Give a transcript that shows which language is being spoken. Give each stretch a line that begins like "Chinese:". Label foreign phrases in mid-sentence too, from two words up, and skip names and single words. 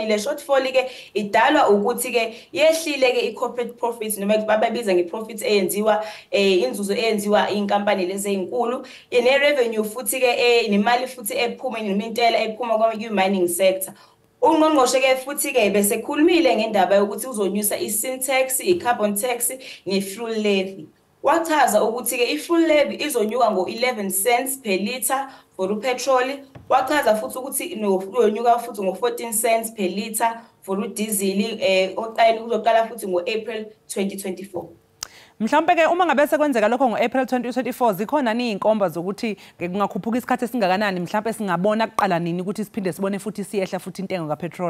Zulu: Le shortfall ke idalwa ukuthi ke yehlile ke i-
English: corporate profits
Zulu: noma bababiza nge-profits eyenziwa inzuzo eyenziwa inkampani lezi ezinkulu. Ine revenue futhi ke nemali futhi ephuma noma intela ephuma kwa-
English: mining sector.
Zulu: Ungqongqoshe ke futhi ke bese khulumile ngendaba yokuthi uzonyusa i-
English: sin tax,
Zulu: i-
English: carbon tax,
Zulu: ne-
English: fuel levy.
Zulu: Wachaza ukuthi ke i-
English: fuel levy
Zulu: izonyuka ngo-11
English: cents per litre for
Zulu: upetrol. Wachaza futhi ukuthi izonyuka futhi ngo-14
English: cents per litre for
Zulu: udiesel uzoqala futhi ngo-April 2024. Mhlawumbe ke uma ngabe sekwenzeka lokho ngo-April 2024 zikhona izinkomba zokuthi kungakhuphuka isikhathi esingakanani mhlawumbe singabona kuqala nini ukuthi siphinde sibone futhi siyehla futhi intengo kapetrol.